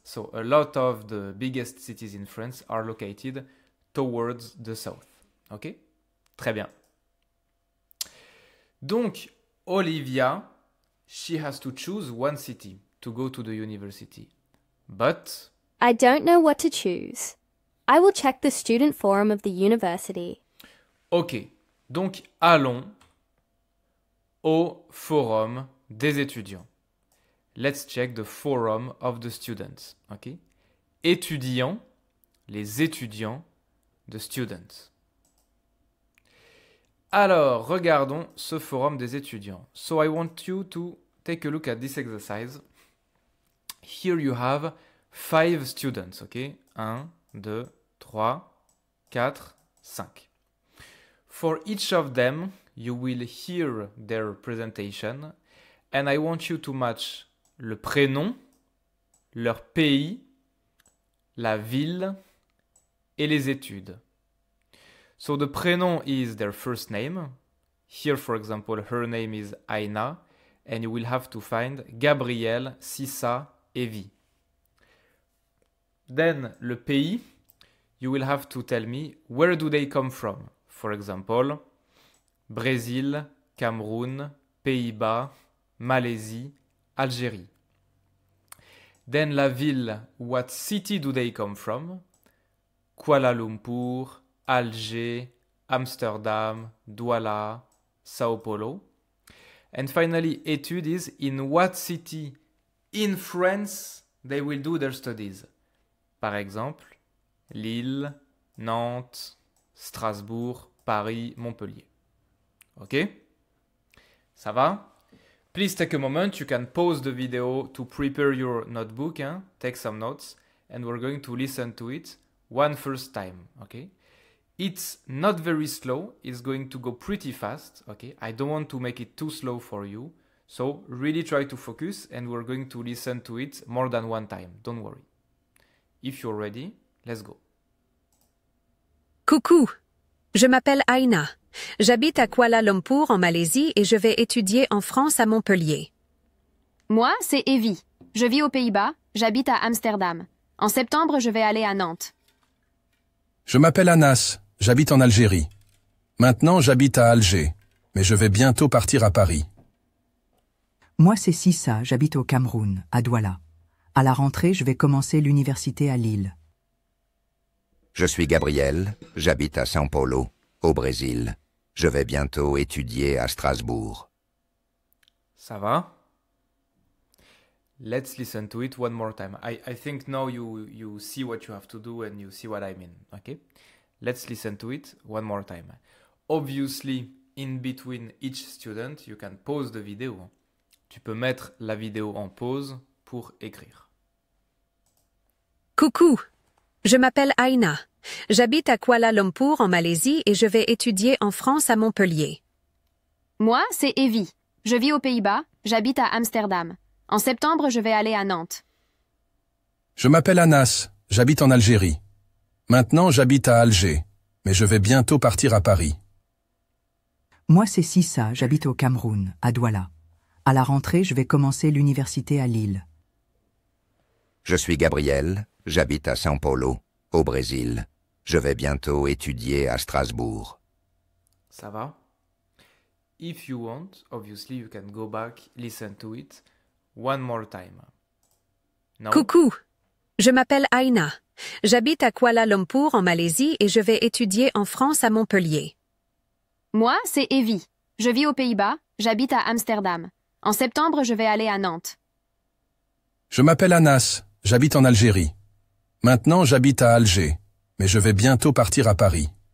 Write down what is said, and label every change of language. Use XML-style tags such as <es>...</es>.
<en>So a lot of the biggest cities in France are located towards the south. Ok?</en> <fr>Très bien.</fr> <en>Donc, Olivia, she has to choose one city to go to the university. But I don't know what to choose. I will check the student forum of the university. Ok.</en> <fr>Donc, allons au forum des étudiants.</fr> <en>Let's check the forum of the students. Okay?</en> <fr>Étudiants, les étudiants,</fr> <en>the students.</en> <fr>Alors, regardons ce forum des étudiants.</fr> <en>So I want you to take a look at this exercise. Here you have 5 students, okay? 1, 2, 3, 4, 5. For each of them, you will hear their presentation, and I want you to match</en> <fr>le prénom, leur pays, la ville et les études.</fr> <en>So the prénom is their first name. Here, for example, her name is Aina, and you will have to find Gabriel, Sissa, Evie. Then le pays, you will have to tell me where do they come from. For example, Brésil, Cameroun, Pays-Bas, Malaisie, Algérie. Then la ville, what city do they come from? Kuala Lumpur, Alger, Amsterdam, Douala, Sao Paulo. And finally, études is in what city in France they will do their studies.</en> <fr>Par exemple,</fr> <en>Lille, Nantes, Strasbourg, Paris, Montpellier. Okay?</en> <fr>Ça va?</fr> <en>Please take a moment. You can pause the video to prepare your notebook, take some notes, and we're going to listen to it one first time, okay? It's not very slow. It's going to go pretty fast, okay? I don't want to make it too slow for you. So really try to focus, and we're going to listen to it more than one time. Don't worry. If you're ready, let's go.</en> <fr>Coucou, je m'appelle Aina. J'habite à Kuala Lumpur en Malaisie et je vais étudier en France à Montpellier. Moi, c'est Evie. Je vis aux Pays-Bas, j'habite à Amsterdam. En septembre, je vais aller à Nantes. Je m'appelle Anas, j'habite en Algérie. Maintenant, j'habite à Alger, mais je vais bientôt partir à Paris. Moi, c'est Sissa, j'habite au Cameroun, à Douala. À la rentrée, je vais commencer l'université à Lille. Je suis Gabriel, j'habite à São Paulo, au Brésil. Je vais bientôt étudier à Strasbourg. Ça va?</fr> <en>Let's listen to it one more time. I think now you see what you have to do and you see what I mean, okay? Let's listen to it one more time. Obviously, in between each student, you can pause the video.</en> <fr>Tu peux mettre la vidéo en pause pour écrire. Coucou, je m'appelle Aina. J'habite à Kuala Lumpur en Malaisie et je vais étudier en France à Montpellier. Moi, c'est Evie. Je vis aux Pays-Bas, j'habite à Amsterdam. En septembre, je vais aller à Nantes. Je m'appelle Anas, j'habite en Algérie. Maintenant, j'habite à Alger, mais je vais bientôt partir à Paris. Moi, c'est Sissa, j'habite au Cameroun, à Douala. À la rentrée, je vais commencer l'université à Lille. Je suis Gabriel, j'habite à São Paulo, au Brésil. Je vais bientôt étudier à Strasbourg. Ça va?</fr> <en>If you want, obviously you can go back, listen to it one more time. No?</en> <fr>Coucou, je m'appelle Aina. J'habite à Kuala Lumpur en Malaisie et je vais étudier en France à Montpellier. Moi, c'est Evie. Je vis aux Pays-Bas, j'habite à Amsterdam. En septembre, je vais aller à Nantes. Je m'appelle Anas, j'habite en Algérie. Maintenant, j'habite à Alger, mais je vais bientôt partir à Paris.</fr>